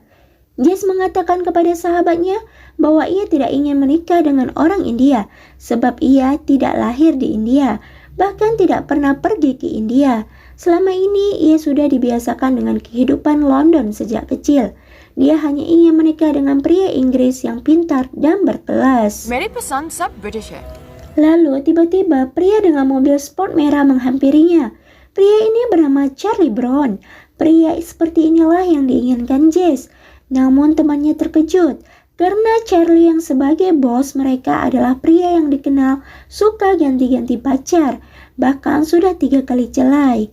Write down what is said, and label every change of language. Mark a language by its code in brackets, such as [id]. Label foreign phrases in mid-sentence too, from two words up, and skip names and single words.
[id] Jess mengatakan kepada sahabatnya bahwa ia tidak ingin menikah dengan orang India sebab ia tidak lahir di India, bahkan tidak pernah pergi ke India. Selama ini ia sudah dibiasakan dengan kehidupan London sejak kecil. Dia hanya ingin menikah dengan pria Inggris yang pintar dan berkelas. [hi] मेरी पसंद सब ब्रिटिश है. [id] Lalu tiba-tiba pria dengan mobil sport merah menghampirinya. Pria ini bernama Charlie Brown. Pria seperti inilah yang diinginkan Jess. Namun temannya terkejut karena Charlie yang sebagai bos mereka adalah pria yang dikenal suka ganti-ganti pacar, bahkan sudah 3 kali cerai.